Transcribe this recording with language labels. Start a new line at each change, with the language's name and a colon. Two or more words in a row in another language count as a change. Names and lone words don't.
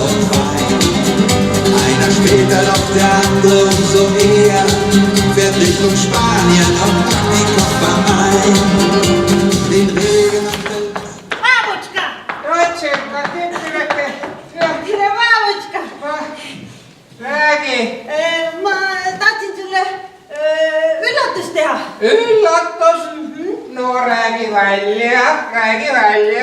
German: Wein. Einer später, doch der andere umso eher, fährt Richtung Spanien und packt die Koffer ein. Den Regen und den...
Estonian: Maamutska! Rotsenka, tyttyleke. Tere, Maamutska! Räägi. Ma tahtsin sulle üllatust teha. Üllatus? No räägi välja, räägi välja.